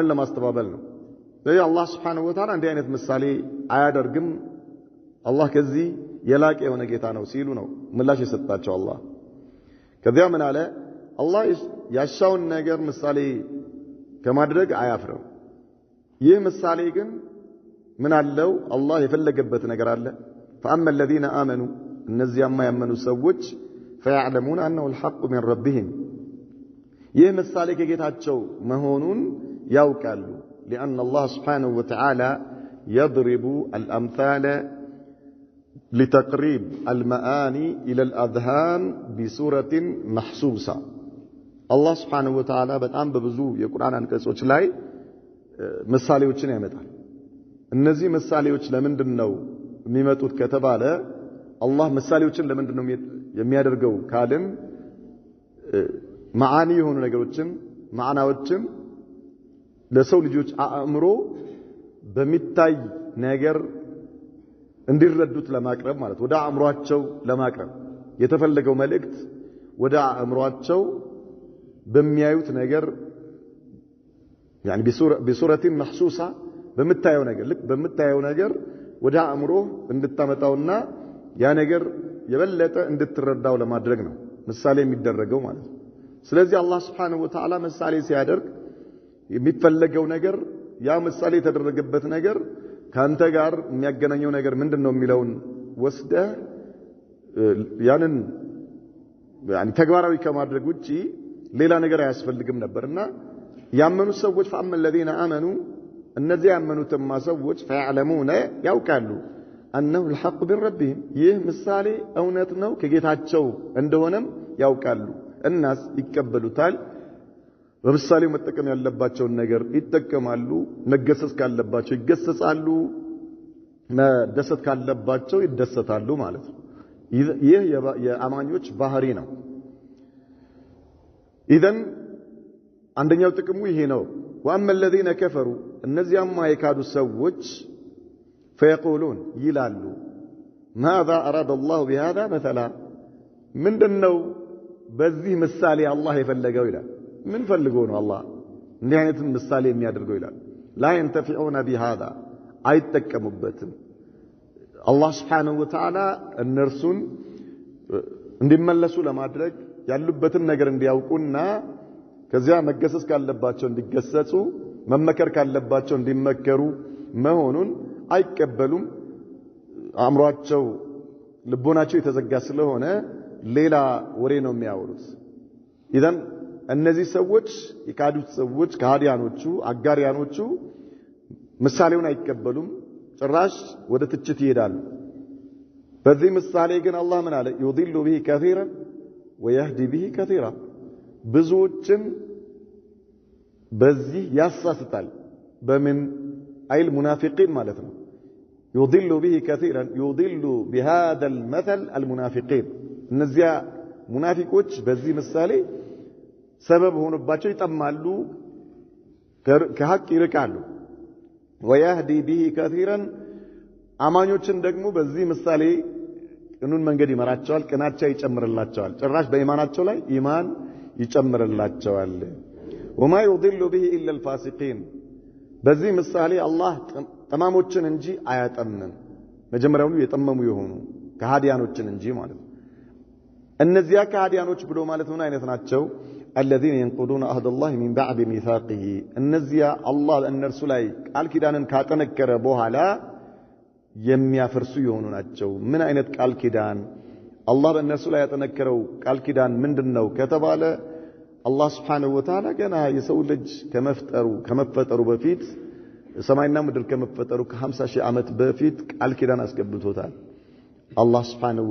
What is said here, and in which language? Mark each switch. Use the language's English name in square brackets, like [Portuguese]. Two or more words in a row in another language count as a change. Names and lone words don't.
[Amharic] ለማስተባበል ነው ስለዚህ አላህ [Arabic] سبحانه وتعالى [Amharic] እንዲህ አይነት ምሳሌ አያደርግም አላህ ከዚህ የላቀ የሆነ ጌታ ነው ሲሉ ነው ምላሽ የሰጣቸው አላህ ከዚያ ምን አለ አላህ ያሻውን ነገር ምሳሌ ከማድረግ አያፍርም ይህ ምሳሌ ግን ምን አለው አላህ የፈለገበት ነገር አለ [Arabic] فأما الذين آمنوا [Amharic] እነዚያማ ያመኑ ሰዎች [Arabic] فيعلمون أنه الحق من ربهم [Amharic] ይህ ምሳሌ ከጌታቸው መሆኑን ያውቃሉ [Arabic] لأن الله سبحانه وتعالى يضرب الأمثال لتقريب المعاني إلى الأذهان بصورة محسوسة الله سبحانه وتعالى [Amharic] በጣም በብዙ የቁርአን አንቀጾች ላይ ምሳሌዎችን ያመጣል እነዚህ ምሳሌዎች ለምንድነው የሚመጡት ከተባለ አላህ ምሳሌዎችን ለምንድነው የሚያደርገው ካልን ማዓኒ የሆኑ ነገሮችን ማዕናዎችን ለሰው ልጆች አእምሮ በሚታይ ነገር እንዲረዱት ለማቅረብ ማለት ወደ አእምሮአቸው ለማቅረብ የተፈለገው መልእክት ወደ አእምሮአቸው በሚያዩት ነገር [Arabic] يعني بصورة محسوسة [Amharic] በምታየው ነገር ልክ በምታየው ነገር ወደ አእምሮ እንድታመጣውና ያ ነገር የበለጠ እንድትረዳው ለማድረግ ነው ምሳሌ የሚደረገው ማለት ነው ስለዚህ አላህ [Arabic] سبحانه وتعالى [Amharic] ምሳሌ ሲያደርግ የሚፈለገው ነገር ያ ምሳሌ የተደረገበት ነገር ካንተ ጋር የሚያገናኘው ነገር ምንድነው የሚለውን ወስደህ ያንን يعني ተግባራዊ ከማድረግ ውጪ ሌላ ነገር አያስፈልግም ነበርና ያመኑ ሰዎች [Arabic] فأما الذين [Amharic] آمنوا እነዚህ ያመኑትማ ሰዎች فيعلمون ያውቃሉ [Arabic] أنه الحق من ربهم [Amharic] ይህ ምሳሌ እውነት ነው ከጌታቸው እንደሆነም ያውቃሉ الناس ይቀበሉታል በምሳሌው መጠቀም ያለባቸው ነገር ይጠቀማሉ መገሰጽ ካለባቸው ይገሰጻሉ መደሰት ካለባቸው ይደሰታሉ ማለት ነው ይህ የአማኞች ባህሪ ነው إذن አንደኛው ጥቅሙ ይሄ ነው [Arabic] وأما الذين كفروا [Amharic] እነዚያማ የካዱ ሰዎች فيقولون ይላሉ [Arabic] ماذا أراد الله بهذا مثلا [Amharic] ምንድነው በዚህ ምሳሌ አላህ የፈለገው ይላል ምን ፈልገው ነው አላህ እንዲህ አይነት ምሳሌ የሚያደርገው ይላል [Arabic] لا ينتفعون بهذا [Amharic] አይጠቀሙበትም አላህ Subhanahu [Arabic] وتعالى [Amharic] እነርሱን እንዲመለሱ ለማድረግ ያሉበትን ነገር እንዲያውቁና ከዚያ መገሰጽ ካለባቸው እንዲገሰጹ መመከር ካለባቸው እንዲመከሩ መሆኑን አይቀበሉም አእምሮአቸው ልቦናቸው የተዘጋ ስለሆነ ሌላ ወሬ ነው የሚያወሩት إذن እነዚህ ሰዎች የካዱት ሰዎች ከሃዲያኖቹ አጋሪያኖቹ ምሳሌውን አይቀበሉም ጭራሽ ወደ ትችት ይሄዳሉ በዚህ ምሳሌ ግን አላህ ምን አለ [Arabic] يضل به كثيرا ويهدي به كثيرا [Amharic] ብዙዎችን በዚህ ያሳስታል በምን አይል ሙናፊቂን ማለት ነው [Arabic] يضل به كثيرا يضل بهذا المثل المنافقين [Amharic] እነዚያ ሙናፊቆች በዚህ ምሳሌ ሰበብ ሆነባቸው ይጠማሉ ከሐቅ ይርቃሉ [Arabic] ويهدي به كثيرا [Amharic] አማኞችን ደግሞ በዚህ ምሳሌ ቅኑን መንገድ ይመራቸዋል ቅናቻ ይጨምርላቸዋል ጭራሽ በኢማናቸው ላይ ኢማን ይጨምርላቸዋል [Arabic] وما يضل به الا الفاسقين [Amharic] በዚህ ምሳሌ አላህ ጠማሞችን እንጂ አያጠምም መጀመሪያውኑ የጠመሙ የሆኑ ከሃዲያኖችን እንጂ ማለት እነዚያ ከሃዲያኖች ብሎ ማለት ምን አይነት ናቸው [Arabic] الذين ينقضون عهد الله من بعد ميثاقه [Amharic] እነዚያ አላህ እነርሱ ላይ ቃል ኪዳንን ካጠነከረ በኋላ የሚያፈርሱ የሆኑ ናቸው ምን አይነት ቃል ኪዳን አላህ በእነርሱ ላይ ያጠነከረው ቃል ኪዳን ምንድነው ከተባለ አላህ [Arabic] سبحانه وتعالى [Amharic] ገና የሰው ልጅ ከመፈጠሩ በፊት ሰማይና ምድር ከመፈጠሩ ከ50 ሺህ ዓመት በፊት ቃል ኪዳን አስገብቶታል አላህ Subhanahu